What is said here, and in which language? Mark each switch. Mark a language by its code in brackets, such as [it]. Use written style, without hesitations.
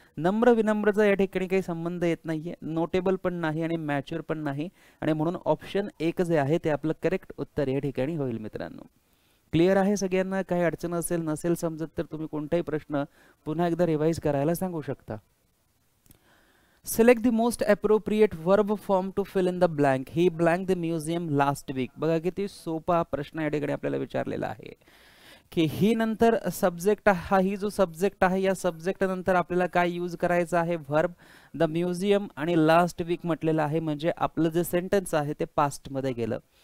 [mr] नम्र विनम्रचा या ठिकाणी काही संबंध येत नाहीये, नोटेबल पण नाही आणि मॅच्युअर पण नाही, आणि म्हणून ऑप्शन 1 जे आहे ते आपलं करेक्ट उत्तर या ठिकाणी होईल मित्रांनो. क्लिअर आहे सगळ्यांना? काही अडचण असेल नसेल समजत तर तुम्ही कोणताही प्रश्न पुन्हा एकदा रिवाइज करायला सांगू शकता. [en] Select the most appropriate verb form to fill in the blank. He blank the museum last week. [mr] बघा किती सोपा प्रश्न या ठिकाणी आपल्याला विचारलेला आहे की ही नंतर सब्जेक्ट, हा ही जो सब्जेक्ट आहे या सब्जेक्ट नंतर आपल्याला काय यूज करायचं आहे, व्हर्ब, द म्युझियम आणि लास्ट वीक म्हटलेलं आहे, म्हणजे आपलं जे सेंटेन्स आहे ते पास्ट मध्ये गेलं.